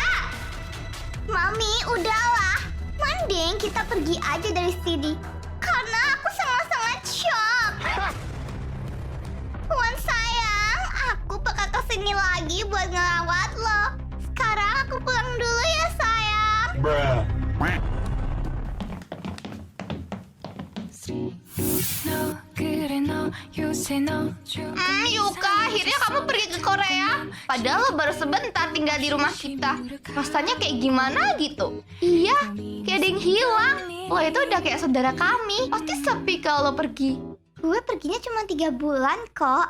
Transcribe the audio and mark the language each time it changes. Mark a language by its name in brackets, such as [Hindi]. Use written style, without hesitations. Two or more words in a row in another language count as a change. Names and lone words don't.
[Indonesian] Mami, udahlah. Mending kita pergi aja dari sini. Karena aku sangat-sangat shock. Juan sayang, aku bakal kesini lagi buat ngerawat lo. Sekarang aku pulang dulu ya sayang. [Korean] No, 그래 너 요새 [Indonesian] Yuka, akhirnya kamu pergi ke Korea. Padahal lo baru sebentar tinggal di rumah kita. Rasanya kayak gimana gitu? Iya, kayak ada yang hilang. Lo itu udah kayak saudara kami. Pasti sepi kalau lo pergi. Gue perginya cuma 3 bulan kok.